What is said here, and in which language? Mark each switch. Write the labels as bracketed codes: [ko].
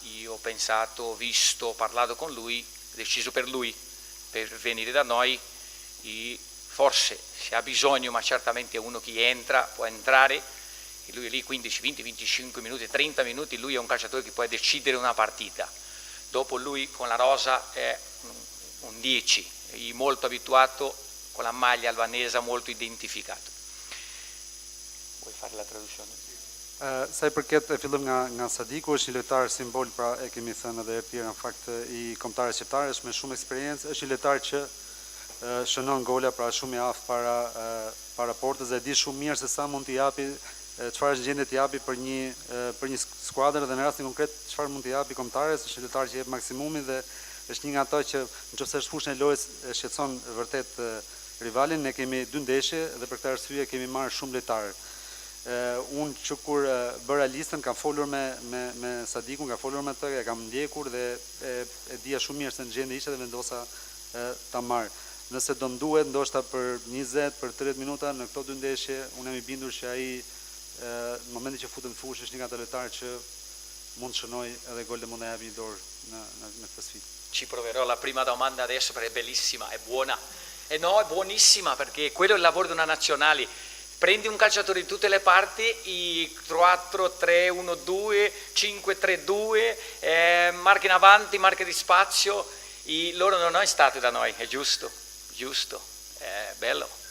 [it] Io ho pensato, ho visto, ho parlato con lui, ho deciso per lui, per venire da noi, e forse se ha bisogno, ma certamente è uno che entra, può entrare, e lui è lì 15, 20, 25 minuti, 30 minuti, lui è un calciatore che può decidere una partita. Dopo lui con la rosa è un 10, molto abituato, con la maglia albanese, molto identificato. Vuoi fare la traduzione? [sq] Sa i përket e fillim nga Sadiku, është një lojtar simbol, pra e kemi thënë edhe e tjerë në fakt i kombëtarëve shqiptarë, është me shumë eksperiencë, është një lojtar që shënon gola, pra shumë i aftë para portës dhe di shumë mirë se sa mund t'i japi çfarë është gjendje të japi për një skuadër dhe në rastin konkret çfarë mund të japi kombëtares, është lojtar që jep maksimumin dhe është një nga ato që nëse është fushën e lojës shqetëson vërtet rivalin. Ne kemi 2 ndeshje dhe për këtë arsye kemi marrë shumë lojtarë. Unë që kur bëra listën kam folur me Sadikun, kam folur me të, e kam ndjekur dhe e dija shumë mirë se në gjendje ishte dhe vendosa ta marr. Nëse do mduhet ndoshta për 20, për 30 minuta në këto 2 ndeshje, unë jam i bindur që ai në momentin që futet në fushë është një nga ato lojtarë që mund të shënoj edhe gol dhe mund të japë një dorë në këtë sfidë. [it] Ci proverò la prima domanda adesso perché è bellissima, è buona. E no, è buonissima perché quello è il lavoro di una nazionale. Prendi un calciatore in tutte le parti, i 4-3-1-2, 5-3-2, marche in avanti, marche di spazio, loro non è stato da noi, è giusto, è bello.